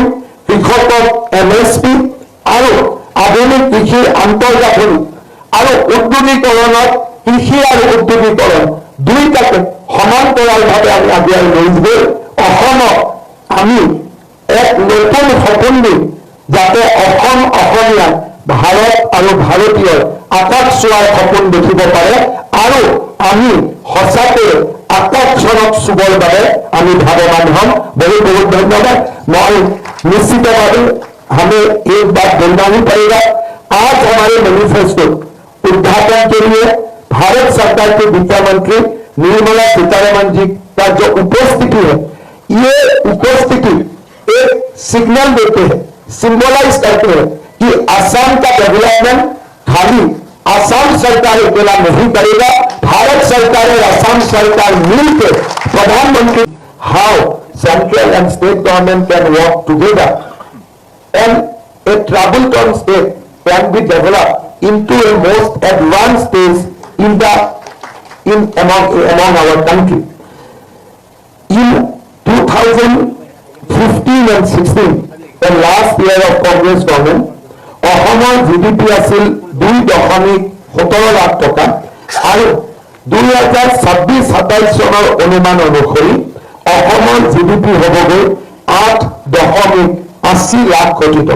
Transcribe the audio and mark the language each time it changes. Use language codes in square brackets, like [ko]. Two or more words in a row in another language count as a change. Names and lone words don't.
[as] কৃষকক MSP আৰু আধুনিক কৃষিৰ আন্তঃগাঁথনি আৰু উদ্যোগীকৰণত কৃষি আৰু উদ্যোগীকৰণ দুইটাকে সমান্তৰালভাৱে আমি আগুৱাই লৈ গৈ অসমক আমি এক নতুন সপোন দিম, যাতে অসম অসমীয়া ভাৰত আৰু ভাৰতীয়ৰ আকাশ চোৱাৰ সপোন দেখিব পাৰে আৰু আমি সঁচাকৈ আকাশখনক চুবৰ বাবে আমি ভাৱবান হ'ম। বহুত বহুত ধন্যবাদ। মই নিশ্চিতভাৱে [hi] हमें एक बात बोलना ही पड़ेगा, आज हमारे मैनिफेस्टो उद्घाटन के लिए भारत सरकार के वित्त मंत्री निर्मला सीतारमण जी का जो उपस्थिति है, ये उपस्थिति एक सिग्नल देते हैं, सिंबलाइज करते हैं कि असम का डेवलपमेंट खाली असम सरकार अकेला नहीं करेगा, भारत सरकार और असम सरकार मिलकर प्रधानमंत्री [en] how central and state government can work together and a troubled state can be developed into a most advanced stage among our country. In 2015 and 16, the last year of Congress government, [as] অসমৰ GDP আছিল 2.17 লাখ টকা আৰু 2026-27 চনৰ অনুমান অনুসৰি অসমৰ GDP হ'বগৈ 8.80 লাখ কোটি টকা।